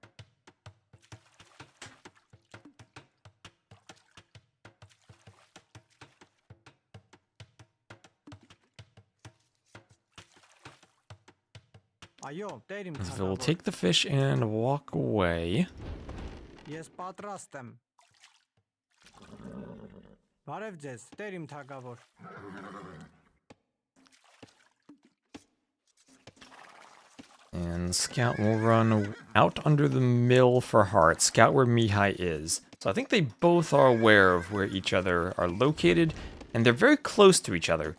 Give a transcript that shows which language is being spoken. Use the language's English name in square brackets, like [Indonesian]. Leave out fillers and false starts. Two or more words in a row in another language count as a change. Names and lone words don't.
[English] So we'll take the fish and walk away. [Armenian] Ես պատրաստ եմ։ Բարև ձեզ, Տեր իմ թագավոր։ [English] And Scout will run out under the mill for Hearttt. Scout where Mihai is. So I think they both are aware of where each other are located, and they're very close to each other.